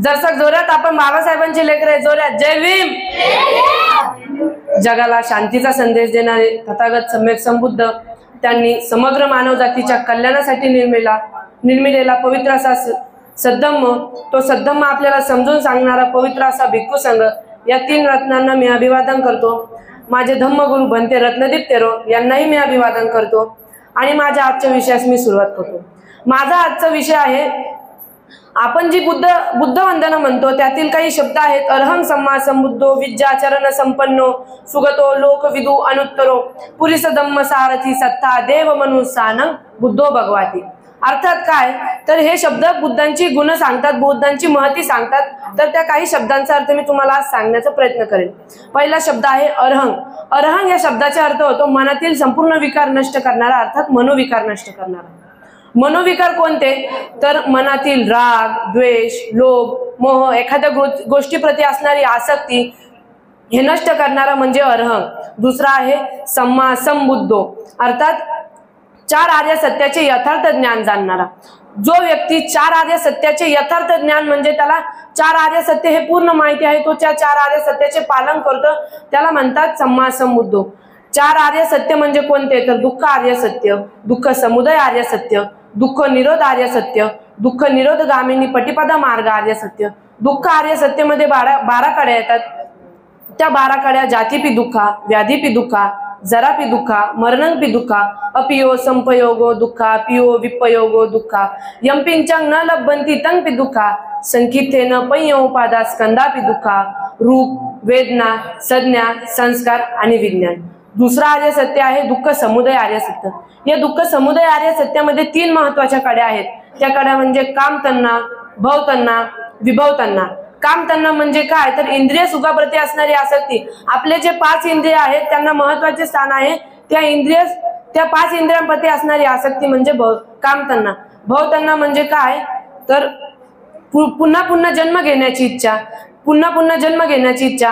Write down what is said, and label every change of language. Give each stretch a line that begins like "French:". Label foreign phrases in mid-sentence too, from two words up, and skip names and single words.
Marathi: जरसा जोरात आपण बाबासाहेबांचे लेकर आहे, जोरात जय भीम। जगाला शांतीचा संदेश देणारे तथागत सम्यक संबुद्ध त्यांनी समग्र मानव जातीच्या कल्याणासाठी निर्मिलेला पवित्र असा सद्धम्म, तो सद्धम्म आपल्याला समजून सांगणारा पवित्र असा भिक्खू संघ, या 3 रत्नांना मी अभिवादन करतो। माझे धम्मगुरु भंते रत्नदीप तेरो यांनाही मी अभिवादन करतो आणि माझ्या आजच्या विषयास मी सुरुवात करतो। माझा आजचा विषय आहे, आपण जी बुद्ध वंदना म्हणतो त्यातील काही शब्द आहेत।
Pali: अरहं सम्मा संबुद्धो विद्याचरण संपन्नो सुगतो लोकविदु अनुत्तरो पुरीस धम्म सारथी सत्ता देव मनु सानं बुद्धो भगवाती।
Marathi: अर्थात काय तर हे शब्द बुद्धांची गुण सांगतात, बुद्धांची महती सांगतात। तर त्या काही शब्दांचा अर्थ मी तुम्हाला आज सांगण्याचा प्रयत्न करेन। पहिला शब्द आहे अरहं। अरहं या शब्दाचा अर्थ होतो मनातील संपूर्ण विकार नष्ट करणारा, अर्थात मनोविकार नष्ट करणारा। मनोविकार कोणते तर मनातील राग, द्वेष, लोभ, मोह, एखाद्या गोष्टीप्रती असणारी आसक्ती हे नष्ट करणारा म्हणजे अरहं। दुसरा आहे
Pali: सम्मा संबुद्धो,
Marathi: अर्थात 4 आर्य सत्याचे यथार्थ ज्ञान जाणणारा। जो व्यक्ती 4 आर्य सत्याचे यथार्थ ज्ञान म्हणजे त्याला 4 आर्य सत्य हे पूर्ण माहिती आहे, तो त्या 4 आर्य सत्याचे पालन करतो, त्याला म्हणतात
Pali: सम्मा संबुद्धो।
Marathi: 4 आर्य सत्य म्हणजे कोणते तर दुःख आर्य सत्य, दुःख समुदय आर्य सत्य, दुःख निरोध आर्य सत्य, दुःख निरोध गामिनी पटिपदा मार्ग आर्य सत्य। दुःख आर्य सत्यमध्ये 12 कड्या येतात। त्या 12 कड्या
Pali: जातीपी दुःखा, व्याधीपी दुःखा, जरापि दुःखा, मरणंपि दुःखा, अपियो संपयोगो दुःखा, पियो विपयोगो दुःखा, यंपिंचंग न लब्बंती तंगपि दुःखा, संकीथेन पय्योपादा स्कंदापि दुःखा, रूप, वेदना, संज्ञा,
Marathi: संस्कार आणि विज्ञान। दुसरा आर्य सत्य आहे दुःख समुदय आर्य सत्य। या दुःख समुदय आर्य सत्यामध्ये 3 महत्वाच्या कड्या आहेत। त्या कड्या म्हणजे काम तन्ना, भव तन्ना, विभव तन्ना। काम तन्ना म्हणजे काय तर इंद्रिय सुखाप्रती असणारी आसक्ती। आपले जे 5 इंद्रिय आहेत त्यांना महत्वाचे स्थान आहे। त्या 5 इंद्रियांप्रती असणारी आसक्ती म्हणजे काम तन्ना। भव तन्ना म्हणजे काय तर पुन्हा पुन्हा जन्म घेण्याची इच्छा, पुन्हा पुन्हा जन्म घेण्याची इच्छा।